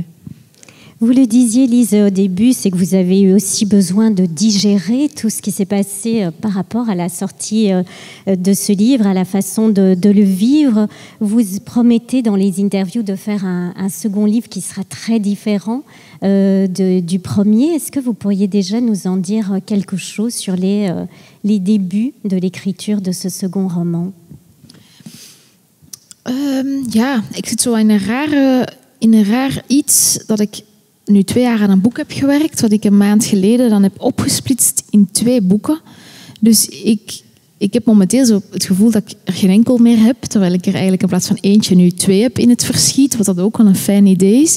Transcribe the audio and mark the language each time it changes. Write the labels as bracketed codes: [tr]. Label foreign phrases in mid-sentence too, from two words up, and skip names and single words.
[fr] Vous le disiez, Lise, au début, c'est que vous avez eu aussi besoin de digérer tout ce qui s'est passé par rapport à la sortie de ce livre, à la façon de le vivre. Vous promettez dans les interviews de faire un second livre qui sera très différent du premier. Est-ce que vous pourriez déjà nous en dire quelque chose sur les débuts de l'écriture de ce second roman? [nl] Ja, ik zit zo in een raar iets dat ik nu 2 jaar aan een boek heb gewerkt, wat ik een maand geleden dan heb opgesplitst in 2 boeken. Dus ik heb momenteel zo het gevoel dat ik er geen enkel meer heb, terwijl ik er eigenlijk in plaats van eentje nu 2 heb in het verschiet, wat dat ook wel een fijn idee is.